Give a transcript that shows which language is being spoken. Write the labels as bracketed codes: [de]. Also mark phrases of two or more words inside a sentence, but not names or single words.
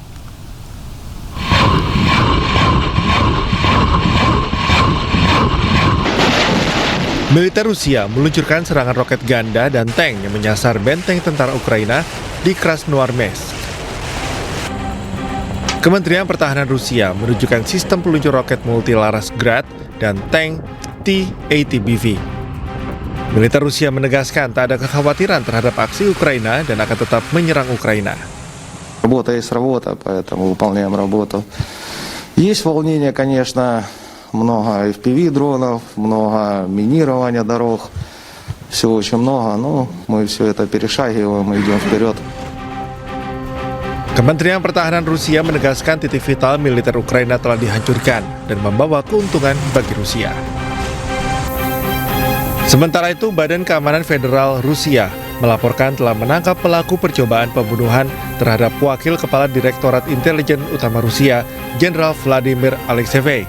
[id] Militer Rusia meluncurkan serangan roket ganda dan tank yang menyasar benteng tentara Ukraina di Krasnoarmeysk. Kementerian Pertahanan Rusia menunjukkan sistem peluncur roket multilaras Grad dan tank T-80BV. Militer Rusia menegaskan tak ada kekhawatiran terhadap aksi Ukraina dan akan tetap menyerang Ukraina. [ru] Работа есть работа, поэтому выполняем работу. Есть волнение, конечно, много FPV-дронов, много минирования дорог, всего очень много, но мы все это перешагиваем и идем вперед. [id] Kementerian Pertahanan Rusia menegaskan titik vital militer Ukraina telah dihancurkan dan membawa keuntungan bagi Rusia. Sementara itu, Badan Keamanan Federal Rusia melaporkan telah menangkap pelaku percobaan pembunuhan terhadap Wakil Kepala Direktorat Intelijen Utama Rusia, Jenderal Vladimir Alekseyev.